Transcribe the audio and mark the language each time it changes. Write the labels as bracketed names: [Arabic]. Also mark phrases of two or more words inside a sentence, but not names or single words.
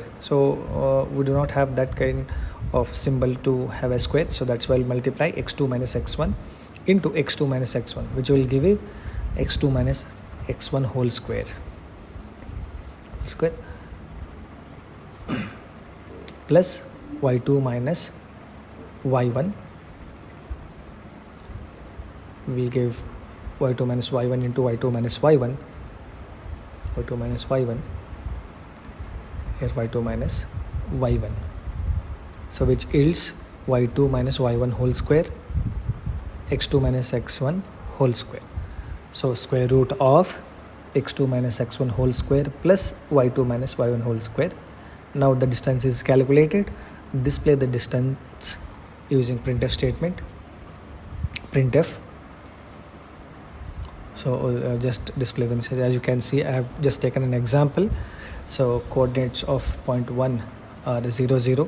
[English] So we do not have that kind of symbol to have a square. So that's why we'll multiply x2 minus x1 into x2 minus x1, which will give it x2 minus x1 whole square. Plus y2 minus y1 will give y2 minus y1 into y2 minus y1, y2 minus y1, here y2 minus y1. So which yields y2 minus y1 whole square, x2 minus x1 whole square. So square root of x2 minus x1 whole square plus y2 minus y1 whole square. Now the distance is calculated. Display the distance using printf statement. Printf. So just display the message. As you can see, I have just taken an example. So coordinates of point 1 are 0, 0.